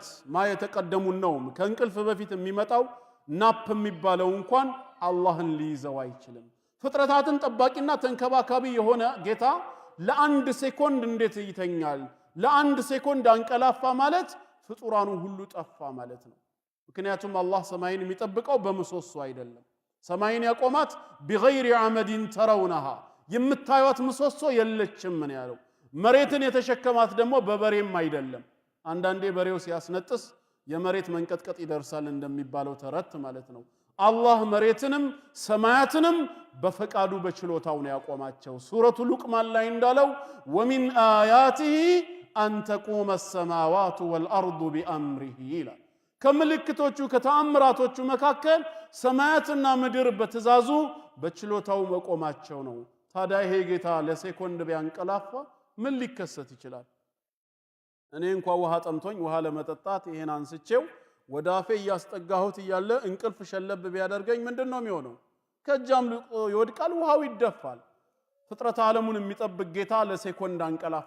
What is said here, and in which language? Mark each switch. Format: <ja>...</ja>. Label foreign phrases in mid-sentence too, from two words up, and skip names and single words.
<am>የተቀደሙ ነው ከእንቅልፍ በፊት የሚመጣው ናፕ የሚባለው እንኳን አላህን ሊይዘው አይችልም ፍጥረታትን ጠባቂና ተንከባካቢ የሆነ ጌታ ለአንድ ሴኮንድ እንዴት ይተኛል ለአንድ ሴኮንድ አንቀላፋ ማለት ፍጡራኑ ሁሉ ጠፋ ማለት ነው ምክንያቱም አላህ ሰማይን የሚጠብቀው በመሶሶ አይደለም ሰማይን ያቆማት</am> <ar>بغير عمد ترونها</ar> <am>የምታዩት ምሰሶ የለችም ምን ያለው መሬትን የተሸከማት ደግሞ በበሬም አይደለም አንዳንዴ በሬው ሲያስነጥስ የመሬት መንቀጥቀጥ ይደርሳል እንደሚባለው ተረት ማለት ነው አላህ መሬትንም ሰማያትንም በፈቃዱ በችሎታው ነው ያቆማቸው ሱረቱ ሉቅማን ላይ እንዳለው</am> <ar>ومن آياته أن تقوم السماوات والأرض بأمره</ar> <am>ይላል ከምልክቶቹ ከተአምራቶቹ መካከል ሰማያትና ምድር በትእዛዙ በችሎታው መቆማቸው ነው ታዲያ ይሄ ጌታ ለሴኮንድ ቢያንቀላፋ ምን ሊከሰት ይችላል እኔ እንኳን ውሃ ጠምቶኝ ውሃ ለመጠጣት ይሄን አንስቼው ወደ አፌ ያስጠጋሁት ይያለ እንቅልፍ ሸለብ ቢያደርገኝ ምንድነው የሚሆነው ከጃም ይወድቃል ውሃው ይደፋል ፍጥረት ዓለሙን የሚጠብቅ ጌታ ለሴኮንድ አንቀላፋ</am>